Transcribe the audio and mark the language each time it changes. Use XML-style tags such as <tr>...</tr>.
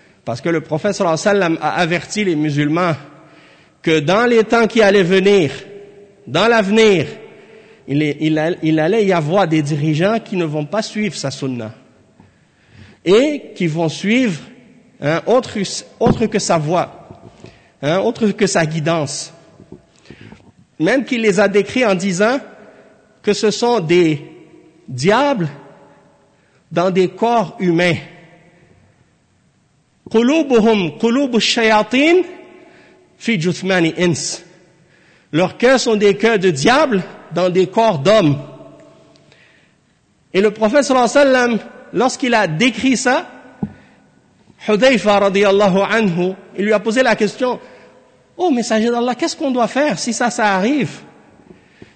<fr>Parce que le prophète sallallahu alayhi wa sallam a averti les musulmans que dans les temps qui allaient venir, dans l'avenir, il allait y avoir des dirigeants qui ne vont pas suivre sa sunna et qui vont suivre autre que sa voix, autre que sa guidance. Même qu'il les a décrits en disant que ce sont des diables dans des corps humains.</fr> <ar>قلوبهم قلوب الشياطين في جثمان إنس.</ar> <fr>Leurs cœurs sont des cœurs de diables dans des corps d'hommes. Et le prophète sallallahu alayhi wa sallam, lorsqu'il a décrit ça, Hudhayfa radiyallahu anhu, il lui a posé la question, « Oh, messager d'Allah, qu'est-ce qu'on doit faire si ça arrive ?</fr>